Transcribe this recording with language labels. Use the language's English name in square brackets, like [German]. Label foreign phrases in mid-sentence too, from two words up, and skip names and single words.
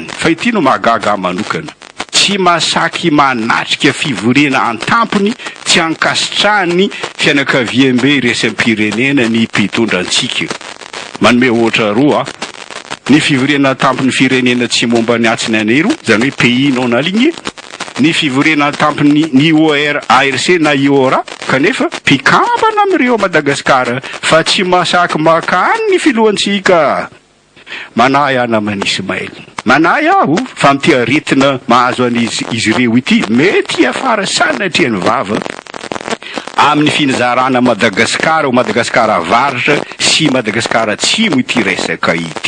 [Malagasy] Fa ity no mahagaga manokana. Tsy masaky manatrika fivoriana an-tampony tsy ankasitrahany fianakaviam-be resam-pirenena ny mpitondrantsika. Manome ohatra roa, ny fivoriana tampony firenena tsy momba ny atsiny anero, zany hoe [French] pays non aligné, [Malagasy] ny fivoriana tampony ny OR, ARC na IORA, kanefa mpikambana amin'ireo Madagasikara fa tsy masaky makany ny filohantsika. Manahy ana manisy maily. Manahy aho fa mity aretina mahazo an'izy ireo ity mety afara sanatria ny vava amin'ny finizarana Madagasikara o Madagasikara avaratra sy Madagasikara atsimo ity resaka ity.